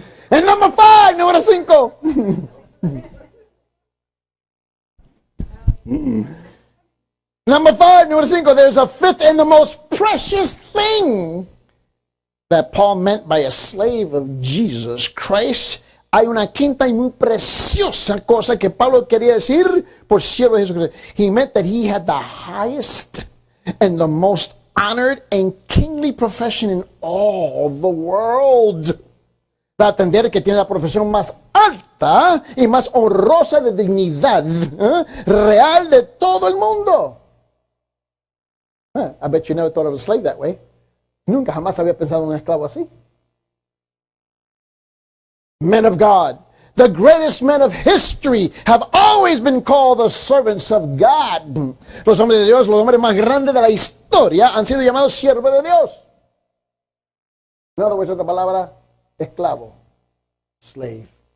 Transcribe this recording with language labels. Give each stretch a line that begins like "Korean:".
English: And number 5,
Spanish: número 5.
English: Number 5,
Spanish: número 5,
English: there's a fifth and the most precious thing that Paul meant by a slave of Jesus Christ.
Spanish: Hay una quinta y muy preciosa cosa que Pablo quería decir por siervo de Jesucristo.
English: He meant that he had the highest and the most honored and kingly profession in all the world.
Spanish: Para atender que tiene la profesión más alta y más honrosa de dignidad real de todo el mundo.
English: I bet you never thought of a slave that way.
Spanish: Nunca jamás había pensado en un esclavo así.
English: Men of God, the greatest men of history have always been called the servants of God.
Spanish: Los hombres de Dios, los hombres más grandes de la historia han sido llamados siervos de Dios. En otras palabras, otra palabra, esclavo, slave.